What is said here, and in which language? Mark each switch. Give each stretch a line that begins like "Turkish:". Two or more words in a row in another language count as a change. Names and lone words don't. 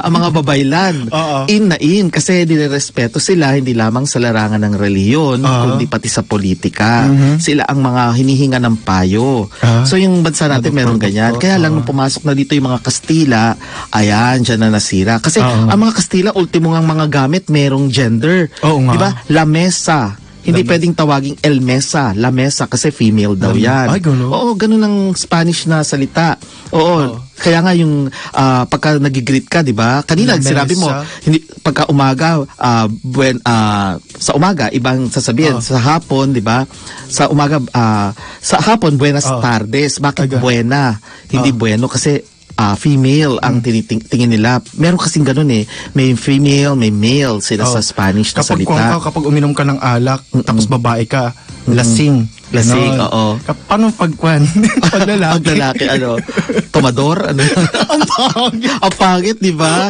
Filipino: Ang mga babaylan, in kasi nire-respeto sila hindi lamang sa larangan ng reliyon, kundi pati sa politika. Sila ang mga hinihinga ng payo. So yung bansa natin meron ganyan. Kaya lang nung pumasok na dito yung mga Kastila, ayan, dyan na nasira. Kasi ang mga Kastila, ultimo ngang mga gamit, merong gender. Di ba?
Spanish: La mesa.
Filipino: Hindi pwedeng tawaging
Spanish: el mesa, la mesa,
Filipino: kasi female daw yan. Ay, gano'n? Oo, gano'n ang Spanish na salita. Oo. Kaya nga yung pagka nag-greet ka, di ba? Kanina sinabi mo, hindi pagka umaga, sa umaga ibang sasabihin, sa hapon, di ba? Sa umaga, sa hapon
Spanish: buenas tardes.
Filipino: Bakit buena? Hindi bueno kasi female ang tingin nila. Meron kasing ganun may female, may male sila sa Spanish na salita. Kapag uminom ka ng alak, tapos babae ka, lasing. Lasing, oo. Paano pagkwan? Paglalaki, tomador, ang pangit, di ba?